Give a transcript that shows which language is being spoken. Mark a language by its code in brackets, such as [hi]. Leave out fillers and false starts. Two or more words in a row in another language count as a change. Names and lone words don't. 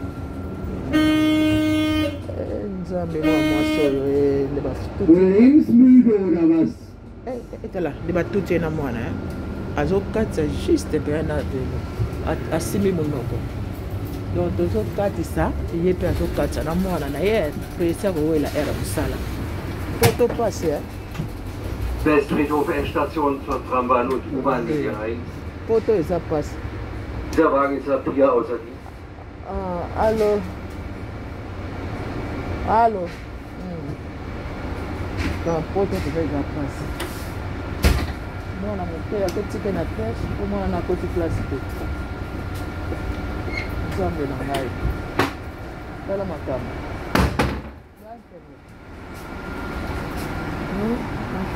[ln] nzambe mwa mwasi oyo etala nde batuti ye na mwana azokatisa juste mpe na asimbi monoko donc tozokatisa ye mpe azokatisa na mwana na ye presi akowela ere ya mosala mpo topasi [de] Westfriedhof Endstation zur Trambahn und U-Bahn-Linie 1. [ln] Poto eza pasi. [de] Dieser Wagen ist ab hier außer Dienst. Allo. Allo. [ln] Poto eza pasi. Mwana moke akotika na pêche, po mwana na koti classe te. Nzambe na ngai. Tala makambo.